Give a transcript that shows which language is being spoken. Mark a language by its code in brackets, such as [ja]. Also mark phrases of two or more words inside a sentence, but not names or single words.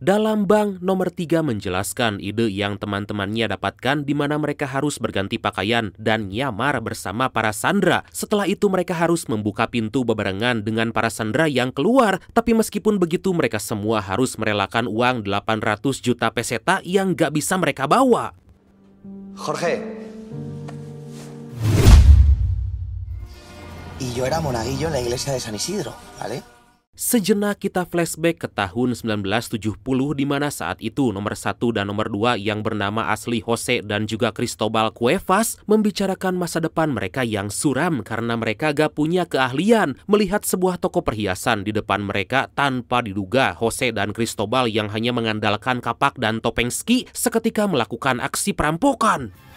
[id] Dalam bank, nomor 3 menjelaskan ide yang teman-temannya dapatkan di mana mereka harus berganti pakaian dan nyamar bersama para sandera. Setelah itu mereka harus membuka pintu bebarengan dengan para sandera yang keluar. Tapi meskipun begitu mereka semua harus merelakan uang 800 juta peseta yang gak bisa mereka bawa. Jorge. [es] Y yo era monaguillo en la iglesia de San Isidro, ¿vale? [id] Sejenak kita flashback ke tahun 1970 di mana saat itu nomor 1 dan nomor 2 yang bernama asli Jose dan juga Cristobal Cuevas membicarakan masa depan mereka yang suram karena mereka gak punya keahlian. Melihat sebuah toko perhiasan di depan mereka tanpa diduga Jose dan Cristobal yang hanya mengandalkan kapak dan topeng ski seketika melakukan aksi perampokan.